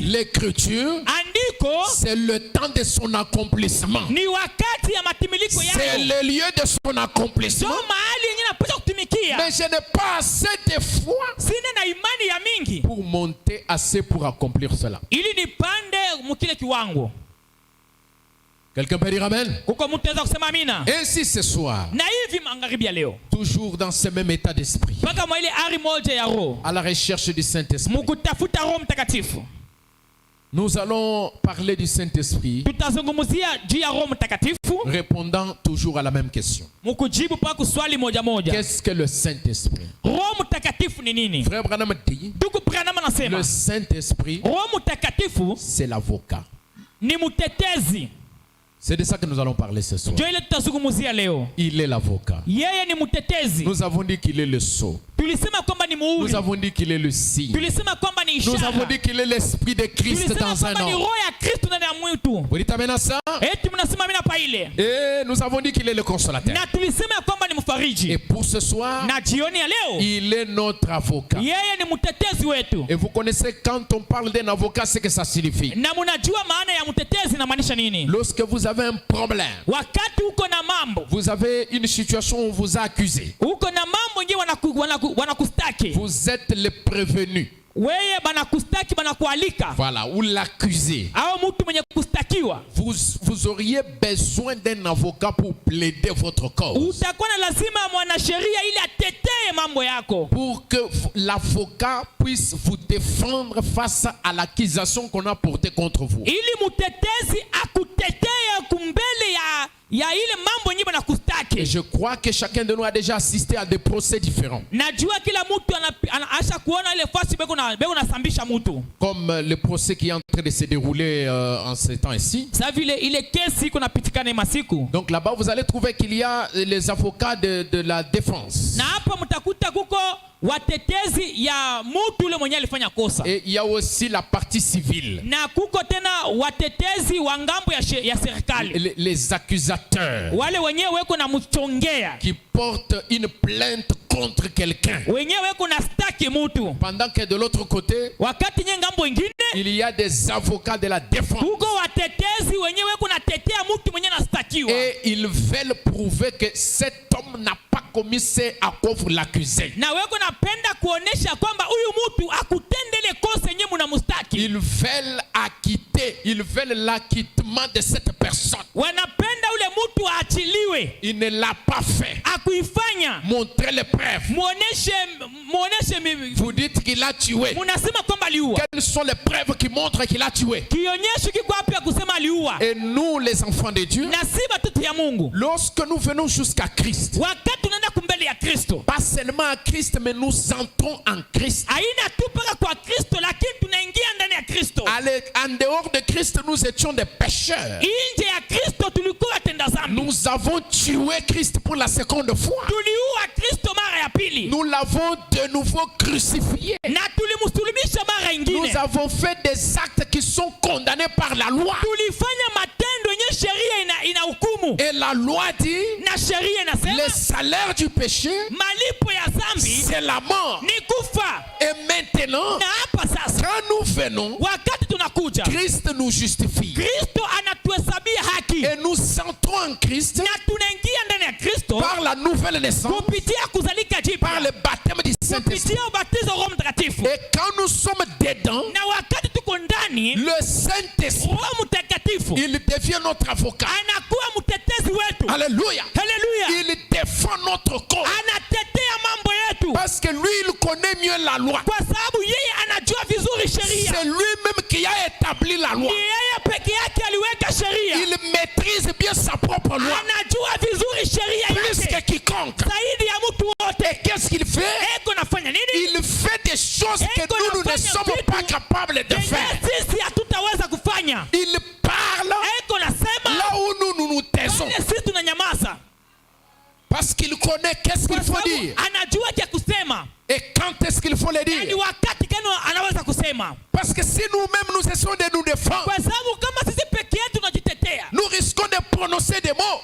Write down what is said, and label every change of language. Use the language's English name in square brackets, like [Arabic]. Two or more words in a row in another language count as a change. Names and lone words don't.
[French] L'écriture, [Swahili] Andiko [French] c'est le temps de son accomplissement. [Swahili] ni wakati ya matimiliko [French] C'est [Swahili] yao. [French] le lieu de son accomplissement. [Swahili] Ndio mahali yenye napaswa kutumikia. [French] Mais je n'ai pas assez de foi [Swahili] Sina na imani ya mingi [French] pour monter assez pour accomplir cela. [Swahili] ili nipande mkile kiwango. [French] Quelqu'un peut dire Amen? [Swahili] Kuko mtu anaweza kusema amina. [French] Ainsi ce soir, [Swahili] Na hivi magharibi ya leo, [French] toujours dans ce même état d'esprit, [Swahili] mpaka mwa ile ari moja ya roho, [French] à la recherche du Saint-Esprit, [Swahili] mkutafuta Roho Mtakatifu. [French] nous allons parler du Saint-Esprit, [Swahili] Tutazungumzia juu ya Roho Mtakatifu, [French] répondant toujours à la même question. [Swahili] mkujibu paka swali moja moja. [French] Qu'est-ce que le Saint-Esprit? [Swahili] Roho Mtakatifu ni nini? [French] Frère Branham dit, [Swahili] Ndugu Branham anasema, [French] le Saint-Esprit, [Swahili] Roho Mtakatifu [French] c'est l'avocat. [Swahili] ni mtetezi. [French] C'est de ça que nous allons parler ce soir. [Swahili] Ndio ile tutazungumzia leo. [French] Il est l'avocat. [Swahili] Yeye ni mtetezi. [French] Nous avons dit qu'il est le sceau. [Swahili] Tulisema kwamba ni [French] Nous [Swahili] muhuri. [French] avons dit qu'il est le signe. [Swahili] Tulisema kwamba ni [French] Nous avons [Swahili] ishara. [French] dit qu'il est l'esprit de Christ [Swahili] Tulisema [French] dans un [Swahili] kwamba ni [French] homme. [Swahili] roho ya Kristo ndani ya mwitu. [French] Vous dites amen à ça? [Swahili] Eti mnasema mimi pa ile. [French] Et nous avons dit qu'il est le consolateur. [Swahili] Na tulisema kwamba ni mfariji. [French] Et pour ce soir, [Swahili] Na jioni ya leo, [French] il est notre avocat. [Swahili] yeye ni mtetezi wetu. [French] Et vous connaissez quand on parle d'un avocat, ce que ça signifie. [Swahili] Na mnajua maana ya mtetezi inamaanisha nini? [French] Lorsque vous avez un problème, [Swahili] Wakati uko na mambo, [French] vous avez une situation où on vous a accusé. [Swahili] uko na mambo nje wanakustaki. [French] Vous êtes le prévenu. [Swahili] Wewe banakustaki banakualika. [French] Voilà, ou l'accusé. [Swahili] Au mtu mwenye kustakiwa. [French] Vous auriez besoin d'un avocat pour plaider votre cause. [Swahili] Utakuwa na lazima mwanasheria ili atetee mambo yako. [French] Pour que l'avocat puisse vous défendre face à l'accusation qu'on a portée contre vous. [Swahili] Ili mtetezi akutetee kumbele ya ile mambo yenyewe banakustaki. [French] Et je crois que chacun de nous a déjà assisté à des procès différents. [Swahili] Najua kila mtu anasha kuona ile fasi beko nasambisha mtu. [French] Comme le procès qui est en train de se dérouler en ce temps ici. [Swahili] Sasa vile ile kesi iko napitikana masiku. [French] Donc là-bas vous allez trouver qu'il y a les avocats de la défense. [Swahili] Na hapa mtakuta kuko watetezi ya mtu yule mwenye alifanya kosa. [French] Et il y a aussi la partie civile. [Swahili] Na kuko tena watetezi wa ngambo ya serikali. [French] Les accusateurs. [Swahili] Wale wenyewe weko na mchongea. [French] Qui portent une plainte contre quelqu'un. [Swahili] Wenyewe weko na staki mtu. [French] Pendant que de l'autre côté, [Swahili] wakati nye ngambo ingine, [French] il y a des avocats de la défense. [Swahili] Kuko watetezi wenyewe kuna tetea mtu mwenye nastakiwa. [French] Et ils veulent prouver que cet homme n'a pas commis ce à quoi vous l'accusez. [Swahili] Na weko napenda kuonesha kwamba huyu mtu akutendele kosa yenyewe mnamstaki. [French] Ils veulent acquitter, ils veulent l'acquittement de cette personne. [Swahili] Wanapenda ule mtu aachiliwe. [French] Il ne l'a pas fait. [Swahili] Akuifanya. [French] Montrez les preuves. [Swahili] Muoneshe [French] vous dites qu'il a tué. [Swahili] Munasema kwamba aliua. [French] Quelles sont les preuves qui montrent qu'il a tué? [Swahili] Kionyesho kiko wapi ya kusema aliua? [French] Et nous les enfants de Dieu, [Swahili] na si watoto ya Mungu, [French] lorsque nous venons jusqu'à Christ, [Swahili] wakati tunaenda kumbele ya Kristo, [French] pas seulement à Christ mais nous entrons en Christ. [Swahili] Haina tu paka kwa Kristo lakini tunaingia ndani ya Kristo. [French] En dehors de Christ nous étions des pécheurs. [Swahili] Nje ya Kristo tulikuwa watenda dhambi. [French] Nous avons tué Christ pour la seconde fois. [Swahili] Tuliua Kristo mara ya pili. [French] Nous l'avons de nouveau crucifié. [Swahili] Na tulimsulubisha mara ingine. [French] Nous avons fait des actes qui sont condamnés par la loi. [Swahili] Tulifanya matendo yenye sheria ina hukumu. [French] Et la loi dit, [Swahili] Na sheria inasema [French] le salaire du péché, [Swahili] malipo ya dhambi [French] c'est la mort. [Swahili] ni kufa. [French] Et maintenant, [Swahili] Na hapa sasa [French] quand nous venons, [Swahili] wakati tunakuja, [French] Christ nous justifie. [Swahili] Kristo anatuhesabia haki. [French] Et nous entrons en Christ [Swahili] Na tunaingia ndani ya Kristo [French] par la nouvelle naissance, [Swahili] kupitia kuzalika [French] par le [Swahili] jipya, [French] baptême du Saint-Esprit. [Swahili] kupitia ubatizo wa Roho Mtakatifu. [French] Et quand nous sommes dedans, [Swahili] Na wakati tuko ndani, [French] le Saint-Esprit, [Swahili] Roho Mtakatifu [French] il devient notre avocat. [Swahili] anakuwa mtetezi wetu. [French] Alléluia. [Swahili] Haleluya! [French] Il défend notre cause. [Swahili] Anatetea mambo yetu [French] Parce que lui, il connaît mieux la loi. [Swahili] kwa sababu yeye anajua vizuri sheria. [French] C'est lui-même qui a établi la loi. [Swahili] Ni yeye peke yake aliweka sheria. [French] Il maîtrise bien sa propre loi. [Swahili] Anajua vizuri sheria [French] Plus que [Swahili] yake [French] quiconque. [Swahili] zaidi ya mtu wote. [French] Et qu'est-ce qu'il fait? [Swahili] Eko nafanya nini? [French] Il fait des choses que nous ne sommes pas capables de faire. [Swahili] Yenye sisi hatutaweza kufanya. [French] Il parle [Swahili] Eko nasema [French] là où nous nous taisons. [Swahili] pale sisi tunanyamaza. [French] Parce qu'il connaît qu'est-ce qu'il [Swahili] Kwa [French] faut [Swahili] sababu [French] dire. [Swahili] anajua cha kusema. [French] Et quand est-ce qu'il faut le [Swahili] Ni [French] dire. [Swahili] wakati gani anaweza kusema. [French] Parce que si nous-mêmes nous essayons de nous défendre, [Swahili] Kwa sababu kama sisi peke yetu tunajitetea, [French] nous risquons de prononcer des mots